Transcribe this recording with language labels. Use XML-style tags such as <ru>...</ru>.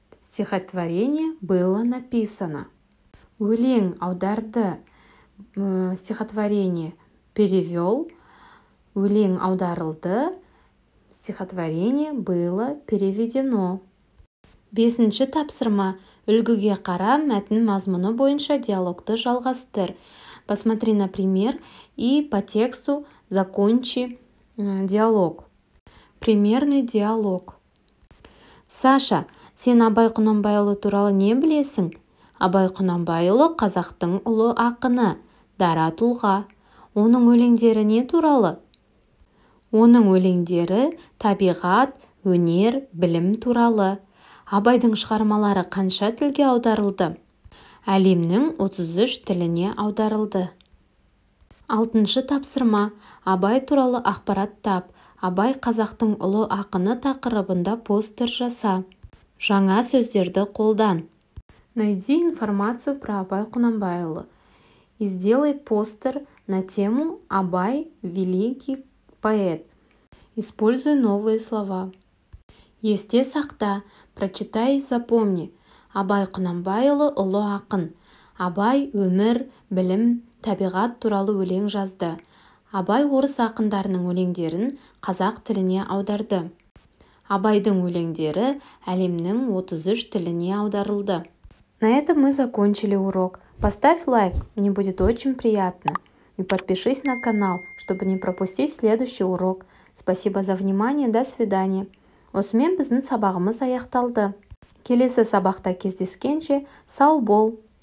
<ru>Стихотворение было написано.</ru> <kk>Өлең аударды.</kk> <ru>Стихотворение перевел.</ru> <kk>Өлең аударылды.</kk> <ru>Стихотворение было переведено.</ru> <kk>5-ші тапсырма. Үлгіге қара, мәтін мазмұны бойынша диалогты жалғастыр.</kk> <ru>Посмотри на пример и по тексту закончи диалог. Примерный диалог.</ru> <kk>Саша, сен Абай Құнанбайұлы туралы не білесің? Абай Құнанбайұлы қазақтың ұлы ақыны, дара тұлға. Оның өлеңдері не туралы? Оның өлеңдері табиғат, өнер, білім туралы. Абайдың шығармалары қанша тілге аударылды? Әлемнің 33 тіліне аударылды. 6-шы тапсырма. Абай туралы ақпарат тап. Абай қазақтың ұлы ақыны тақырыбында постер жаса. Жаңа сөздерді қолдан.</kk> <ru>Найди информацию про Абай Құнанбайұлы. И сделай постер на тему Абай – великий поэт. Используй новые слова.</ru> <kk>Есте сақта,</kk> <ru>прочитай и запомни.</ru> <kk>Абай Құнанбайұлы ұлы ақын. Абай өмір, білім, табиғат туралы өлең жазды. Абай орыс ақындарының өлеңдерін қазақ тіліне аударды. Абайдың өлеңдері әлемнің 33 тіліне аударылды.</kk> <ru>На этом мы закончили урок. Поставь лайк, мне будет очень приятно. И подпишись на канал, чтобы не пропустить следующий урок. Спасибо за внимание, до свидания.</ru> <kk>Осымен біздің сабағымыз аяқталды. Келесі сабақта кездескенше сау бол.</kk>